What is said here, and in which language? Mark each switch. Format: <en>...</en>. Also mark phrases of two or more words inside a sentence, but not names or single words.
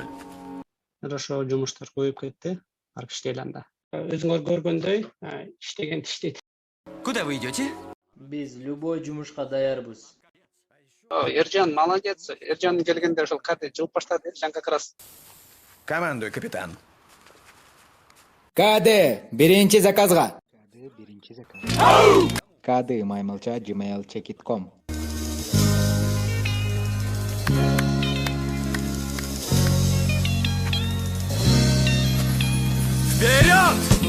<ru>Хорошо,</ru> <ky>жумуштар көбөйүп кетти. Ар киши анда. Өзүңөр көргөндөй, иштеген иштейт.</ky> <ru>Куда вы идете?</ru> <ky>Биз любой жумушка даярбыз.</ky> <ru>Эржан молодец.</ru> <ky>Эржан келгенде ошол кады жылып баштады.</ky> <ru>Жан как раз. Командуй, капитан.</ru> <ky>КД биринчи заказга. КД maymilcha@gmail.com.</ky> <ru>Вперед!</ru>